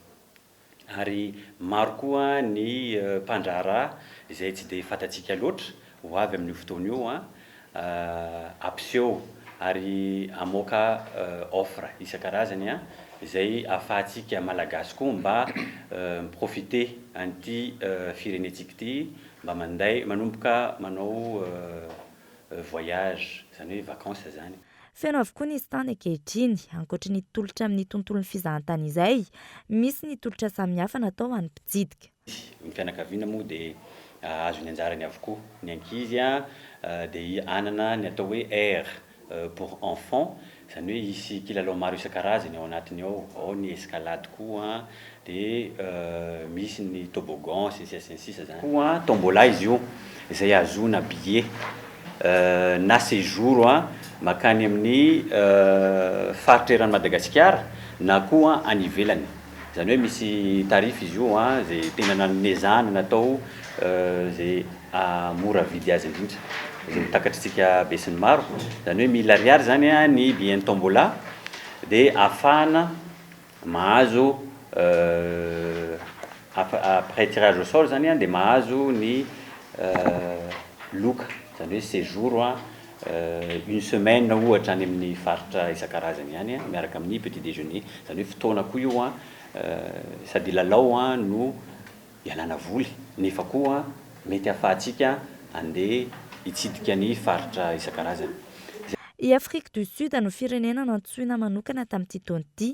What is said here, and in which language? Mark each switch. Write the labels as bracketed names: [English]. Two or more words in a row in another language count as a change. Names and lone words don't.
[Malagasy] Ary maro koa ny mpandrara izay tsy dia fantatsika loatra ho avy amin'io fotoana io ampiseho ary amoaka offre isan-karazany izay ahafahantsika malagasy koa mba miprofite an'ity firenetsika ity mba manday manomboka manao voyage zany hoe vacances zany. Feno avokoa ny izy tany ankehitriny ankoatra ny tolotra amin'ny tontolon'ny fizahantany izay misy ny tolotra samihafa natao an'ny mpitsidika. Ny fianakaviana moa dia azo ny anjarany avokoa. Ny ankizy dia anana ny atao hoe [French] air pour enfants [Malagasy] zany hoe isy kilalao maro isan-karazany ao anatiny ao ny escalade koa dia misy ny toboggan sisa zany. Koa tombola izy io izay azona billet na séjour makany amin'ny faritra eran'ny Madagasikara na koa any ivelany. Zany hoe misy tarify izy io zay tena nanomezana natao zay mora vidy azy indrindra. Zay mitakatritsika be sy ny maro. Zany hoe 1000 ariary zany ny billet tombola dia afahana mahazo [French] après tirage au sort [Malagasy] zany dia mahazo ny loka zany hoe [French] séjour une semaine [Malagasy] ohatra any amin'ny faritra isan-karazany ihany miaraka amin'ny [French] petit déjeuner [Malagasy] zany hoe fotoana koa io sady lalao no ialana voly nefa koa mety ahafahantsika andeha hitsidika ny faritra isan-karazany. I Afrique du Sud no firenena nantsoina manokana tamin'ity taona ity.